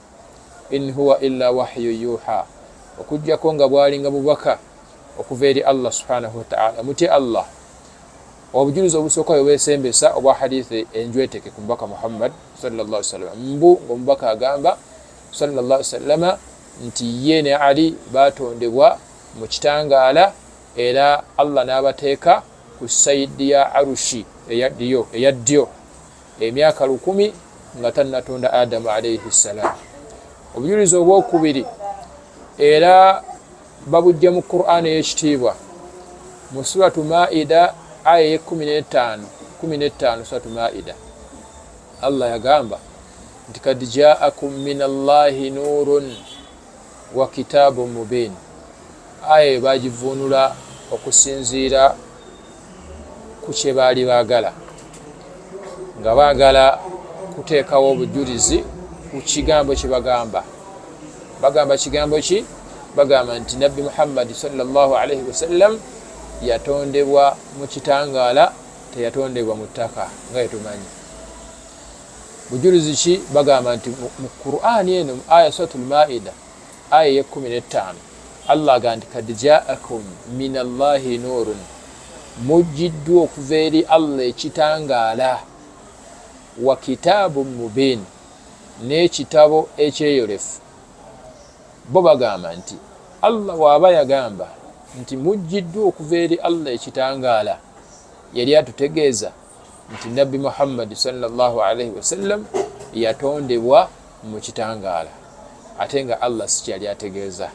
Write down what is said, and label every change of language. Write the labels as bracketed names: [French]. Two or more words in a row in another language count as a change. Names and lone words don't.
[Arabic] إن هو إلا وحي يوحى, [Ganda] okujjako nga bwalinga bubaka okuva eri Allah [Arabic] سبحانه وتعالى. [Ganda] Mutye Allah. Obujulizi obusooka bwesembesa obwa hadithi enjweteke ku mubaka Muhammad [Arabic] صلى الله عليه وسلم [Ganda] mbu omubaka agamba [Arabic] صلى الله عليه وسلم [Ganda] nti ye ne Ali batondebwa mu kitangaala era Allah n'abateeka ku sayidi ya arushi eya ddyo emyaka 1000 nga tannatonda Adamu [Arabic] عليه السلام. [Ganda] Obujulizi obwokubiri era babujja mu Qur'an ey'ekitiibwa mu suratu Maida aya 15 suratu Maida. Allah yagamba nti [Arabic] قد جاءكم من الله نور وكتاب مبين. [Ganda] Aya bagivunula okusinziira ku kye baali baagala, nga baagala kuteekawo obujulizi ku kigambo kye bagamba. Bagamba kigambo ki? Bagamba nti Nabbi Muhammad [Arabic] صلى الله عليه وسلم [Ganda] yatondebwa mu kitangaala, teyatondebwa mu ttaka nga yetumanyi. Bujulizi ki? Bagamba nti mu Qur'ani eno mu aya suratul Maida aya 15 Allah agamba nti [Arabic] قد جاءكم من الله نور, [Ganda] mujjiddwa okuva eri Allah ekitangaala, [Arabic] وكتاب مبين, [Ganda] n'ekitabo ekyeyolefu. Bo bagamba nti Allah waaba yagamba nti mujjiddwa okuva eri Allah ekitangaala, yali atutegeeza nti Nabbi Muhammad [Arabic] صلى الله عليه وسلم [Ganda] yatondebwa mu kitangaala, ate nga Allah si kyali ategeeza.